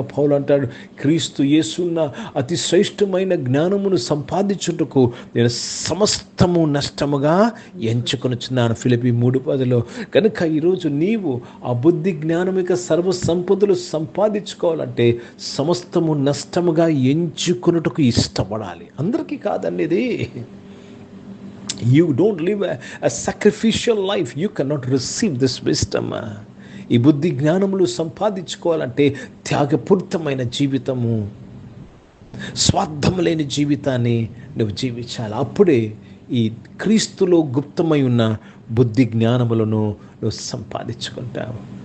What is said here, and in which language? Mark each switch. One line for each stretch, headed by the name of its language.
Telugu: పౌలు అంటాడు, క్రీస్తు యేసున్న అతి శ్రేష్టమైన జ్ఞానమును సంపాదించుటకు నేను సమస్తము నష్టముగా ఎంచుకొనుచున్నాను. ఫిలిప్పీ 3:10. కనుక ఈరోజు నీవు ఆ బుద్ధి జ్ఞానమిక సర్వ సంపదలు సంపాదించుకోవాలంటే సమస్తము నష్టముగా ఎంచుకొనుటకు ఇష్టపడాలి. అందరికీ కాదండి ఇది.
English: You don't live a sacrificial life. You cannot receive this wisdom.
Telugu: ఈ బుద్ధి జ్ఞానములు సంపాదించుకోవాలంటే త్యాగపూరితమైన జీవితము, స్వార్థం లేని జీవితాన్ని నువ్వు జీవించాలి. అప్పుడే ఈ క్రీస్తులో గుప్తమై ఉన్న బుద్ధి జ్ఞానములను నువ్వు సంపాదించుకుంటావు.